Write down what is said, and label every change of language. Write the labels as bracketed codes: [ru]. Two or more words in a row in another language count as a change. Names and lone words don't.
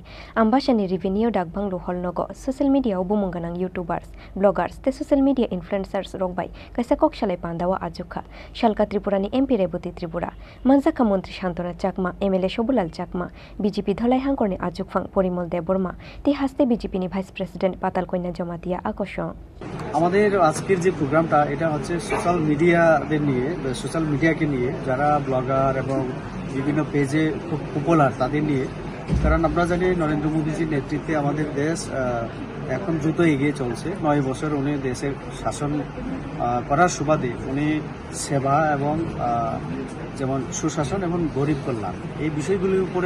[trp] Ambashani revenue dagbang loholnogo [en] social media [trp] ubumunganang [en] YouTubers, bloggers [trp] te [en] social media influencers [trp] rogbai kaisa kokshalai pandawa ajukha. Shalka Tripurani MP Reboti Tripura. Manjaka Montri Shantona Chakma, MLA Shobulal Chakma, BJP Dholai Hangkorni ajukfang Porimol Deborma, ti haste BJP ni Vice President Patal Koina Jomatia Akosho. [bn] আমাদের আজকের যে প্রোগ্রামটা এটা হচ্ছে [en] social media [bn] নিয়ে [en] social media [bn] নিয়ে যারা ব্লগার এবং বিভিন্ন পেজে খুব পপুলার তাদের নিয়ে কারণ আমরা জানি নরেন্দ্র মোদীজির নেতৃত্বে আমাদের দেশ এখন দ্রুত এগিয়ে চলছে 9 বছর উনি দেশের শাসন করার সুবাদে উনি সেবা এবং যেমন সুশাসন এবং গরিব কল্যাণ এই বিষয়গুলির উপরে